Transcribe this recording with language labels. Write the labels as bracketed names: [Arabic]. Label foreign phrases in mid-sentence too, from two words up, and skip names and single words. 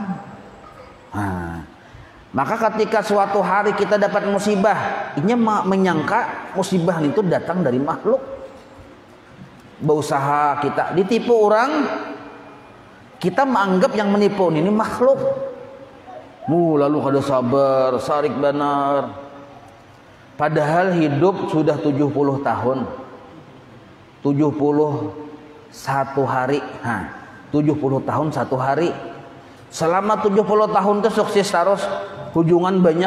[Indonesian] Nah, maka ketika suatu hari kita dapat musibah, ini menyangka musibah itu datang dari makhluk. Berusaha kita ditipu orang, kita menganggap yang menipu ini makhluk. [Banjar] Lalu kada sabar, sarik benar. [Indonesian] Padahal hidup sudah 70 tahun. 71 hari. 70 tahun 1 hari. Selama 70 tahun itu sukses terus, kunjungan banyak.